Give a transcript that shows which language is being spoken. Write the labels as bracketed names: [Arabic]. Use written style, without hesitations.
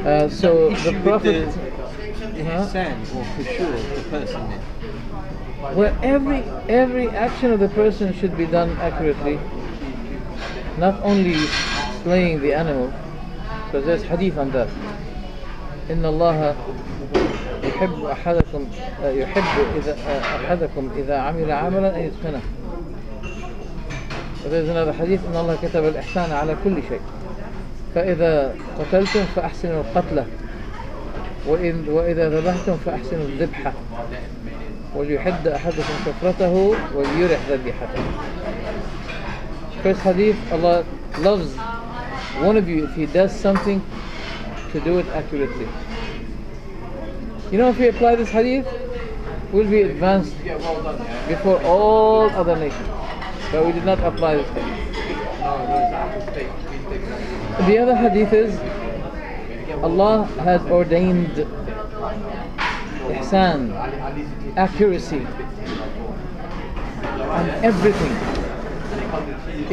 [English] So the Prophet, or for sure the person then. well, every action of the person should be done accurately, not only slaying the animal, because there's hadith on that. [Arabic] إن الله يحب أحدكم إذا عمل عملا أن يتقنه. و [English] there's another hadith [Arabic] إن الله كتب الإحسان على كل شيء. فإذا قتلتم فأحسنوا القتلة وإذا ذبحتم فأحسنوا الذبحة وليحد أحدكم شفرته وليرح ذبيحته. [English] First hadith, Allah loves one of you if he does something to do it accurately. You know, if we apply this hadith, we'll be advanced before all other nations. But we did not apply this hadith. The other hadith is Allah has ordained ihsan, accuracy on everything.